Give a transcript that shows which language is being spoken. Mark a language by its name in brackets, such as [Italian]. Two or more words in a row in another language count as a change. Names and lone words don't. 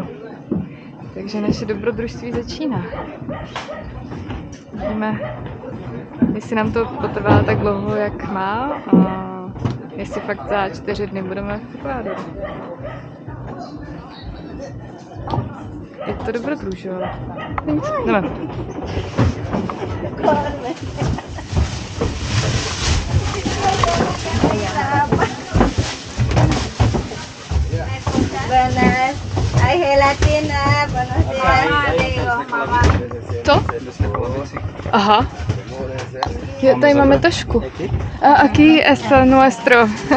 [Czech] Takže naše dobrodružství začíná. Vidíme, jestli nám to potrvá tak dlouho, jak má, a jestli fakt za 4 dny budeme v Ekvádoru. Je to dobrodružství. Jdeme. [Spanish] Hay gelatina, buenos días. Mamá. [Czech] To? Aha. Jo, tady máme tašku. [Spanish] A aquí está nuestro.